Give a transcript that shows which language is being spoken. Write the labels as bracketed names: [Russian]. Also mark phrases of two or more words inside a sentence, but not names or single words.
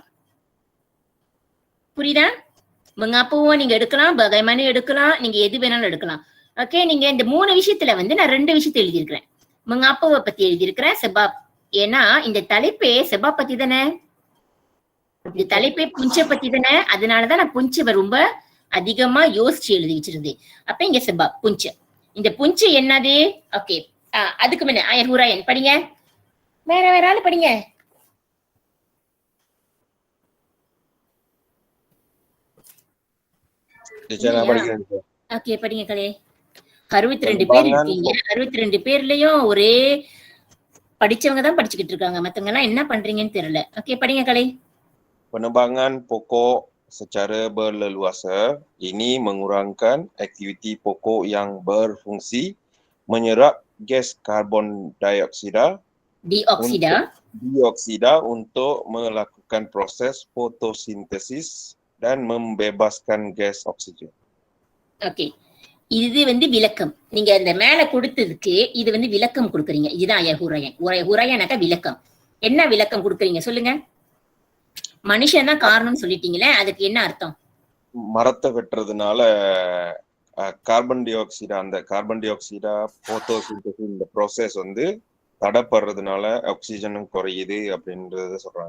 [Tamil] புரியுதா? mengapa-வும் நீங்க எடுக்கலாம், bagaimana எடுக்கலாம், நீங்க எது வேணாலும் எடுக்கலாம். ஓகே, நீங்க இந்த 3 விஷயத்துல வந்து நான் 2 விஷயத்தை எழுதியிருக்கிறேன். mengapa-வை பத்தி எழுதியிருக்கிறேன், sebab. ஏன்னா இந்த தலைப்பே sebab பத்தி தானே, இந்த தலைப்பே punca பத்தி தானே. அதனாலதான் நான் punca ரொம்ப அதிகமா யோசிச்சு எழுதி வச்சிருந்தேன். அப்ப இங்க [Malay] sebab punca. [Tamil] இந்த punca என்னது? ஓகே, அதுக்கு முன்ன [Malay] ayat huraian [Tamil] படிங்க. வேற ஆளு படிங்க. ஓகே, படிங்க கலே. 62 பேர் இருக்கீங்க. 62 பேர்லயும் ஒரே படிச்சவங்க தான் படிச்சுக்கிட்டு இருக்காங்க. மத்தவங்க எல்லாம் என்ன பண்றீங்கன்னு தெரியல. ஓகே, படிங்க கலை. [Malay] Penebangan pokok secara berleluasa ini mengurangkan aktiviti pokok yang berfungsi menyerap gas karbon dioksida untuk melakukan proses fotosintesis dan membebaskan gas oksigen. [Tamil] ஓகே, இது வந்து விளக்கம். நீங்க இந்த மேல கொடுத்ததுக்கு இது வந்து விளக்கம் கொடுக்குறீங்க. இதுதான் ஹுரையனாக்கா விளக்கம். என்ன விளக்கம் கொடுக்குறீங்க சொல்லுங்க. மனுஷன் தான் காரணம் சொல்லிட்டீங்களே, அதுக்கு என்ன அர்த்தம்? மரத்தை வெட்டுறதுனால [English] carbon dioxide photosynthesis [Tamil] இந்த ப்ராசஸ் வந்து தடைப்படுறதுனால ஆக்சிஜனும் குறையுது அப்படின்றத சொல்றாங்க.